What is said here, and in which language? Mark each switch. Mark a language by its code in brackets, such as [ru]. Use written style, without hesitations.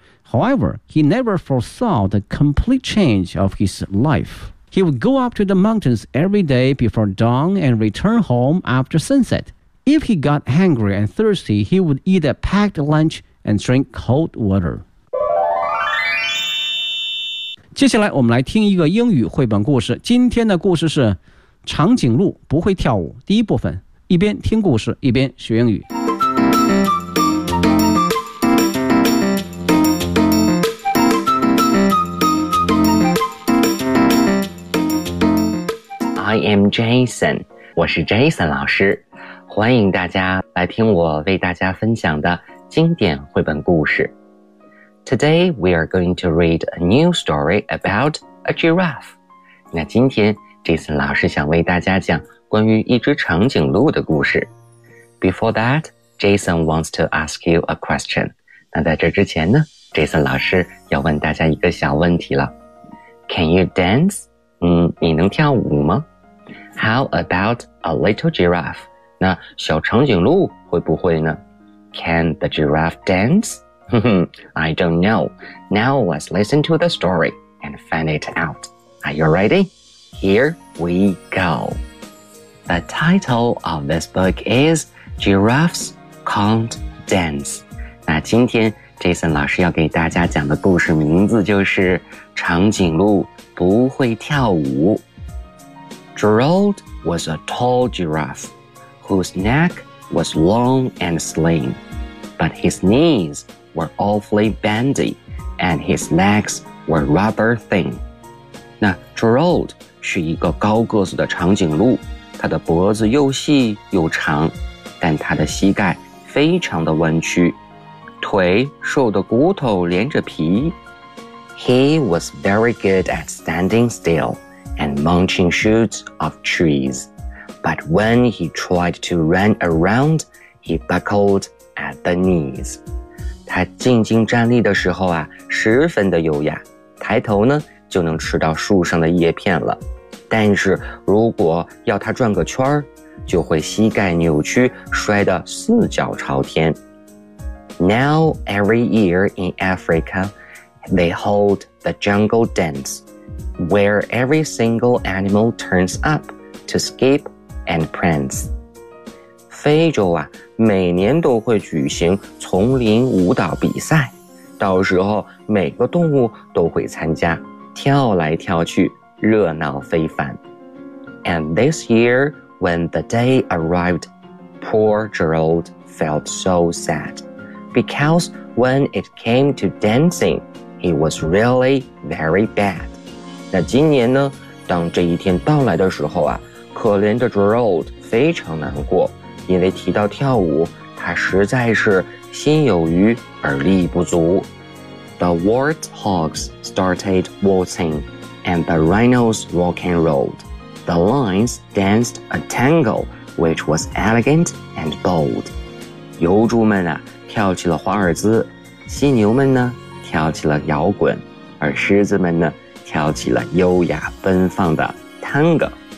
[en] However, he never foresaw the complete change of his life. He would go up to the mountains every day before dawn and return home after sunset. If he got hungry and thirsty, he would eat a packed lunch and drink cold water. [zh] 接下来我们来听一个英语绘本故事。今天的故事是《长颈鹿不会跳舞》第一部分，一边听故事一边学英语。 [en] I am Jason， [zh] 我是 Jason 老师，欢迎大家来听我为大家分享的经典绘本故事。 [en] Today, we are going to read a new story about a giraffe. [zh] 那今天 Jason 老师想为大家讲关于一只长颈鹿的故事。 [en] Before that, Jason wants to ask you a question. [zh] 那在这之前呢， Jason 老师要问大家一个小问题了。 [en] Can you dance? [zh] 你能跳舞吗？ [en] How about a little giraffe? [zh] 那小长颈鹿会不会呢？ [en] Can the giraffe dance? I don't know. Now let's listen to the story and find it out. Are you ready? Here we go. The title of this book is Giraffes Can't Dance. [zh] 那今天 Jason 老师要给大家讲的故事名字就是长颈鹿不会跳舞。 [en] Gerald was a tall giraffe whose neck was long and slim, but his kneeswere awfully bendy, and his legs were rubber thin. [zh] 那 Gerald 是一个高个子的长颈鹿，他的脖子又细又长，但他的膝盖非常的弯曲，腿瘦的骨头连着皮。 [en] He was very good at standing still and munching shoots of trees, but when he tried to run around, he buckled at the knees. [zh] 他静静站立的时候啊，十分的优雅，抬头呢就能吃到树上的叶片了。但是如果要他转个圈，就会膝盖扭曲，摔得四脚朝天。 [en] Now every year in Africa, they hold the jungle dance, where every single animal turns up to skip and prance. [zh] 非洲啊，每年都会举行丛林舞蹈比赛，到时候每个动物都会参加，跳来跳去，热闹非凡。 [en] And this year, when the day arrived, poor Gerald felt so sad, because when it came to dancing, he was really very bad. [zh] 那今年呢，当这一天到来的时候啊，可怜的 Gerald 非常难过，因为提到跳舞，他实在是心有余而力不足。 [en] The warthogs started waltzing, and the rhinos rock and rolled. The lions danced a tango, which was elegant and bold. [zh] 油猪们啊，跳起了华尔兹，犀牛们呢，跳起了摇滚，而狮子们呢，跳起了优雅奔放的 tango.